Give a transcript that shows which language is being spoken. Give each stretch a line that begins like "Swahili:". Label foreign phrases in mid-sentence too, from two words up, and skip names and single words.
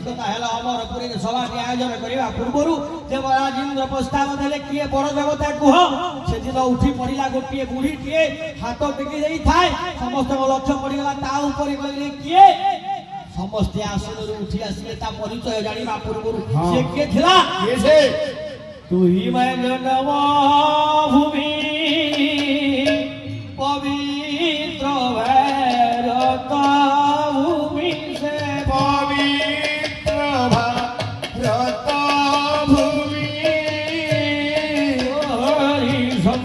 Odia: କଥା ହେଲା ଅମରପୁରରେ ସଭାଟି ଆୟୋଜନ କରିବା ପୂର୍ବରୁ ଦେବରାଜ ଇନ୍ଦ୍ର ପ୍ରସ୍ତାବ ଦେଲେ କିଏ ବଡ଼ ଦେବତା କୁହ ସେଦିନ ଉଠି ପଡ଼ିଲା ଗୋଟିଏ ବୁଢ଼ୀଟିଏ ହାତ ଟେକି ଦେଇଥାଏ ସମସ୍ତଙ୍କ ଲକ୍ଷ୍ୟ ପଡ଼ିଗଲା ତା ଉପରେ କହିଲେ କିଏ ସମସ୍ତେ ଆସନରୁ ଉଠି ଆସିଲେ ତା ପରିଚୟ ଜାଣିବା ପୂର୍ବରୁ ସେ କିଏ ଥିଲା ତୁହି ମେ ଜନମ ଭୂମି
Bangla: পবিত্র ভারত ভূমি সে পবিত্র ভারত ভূমি হরি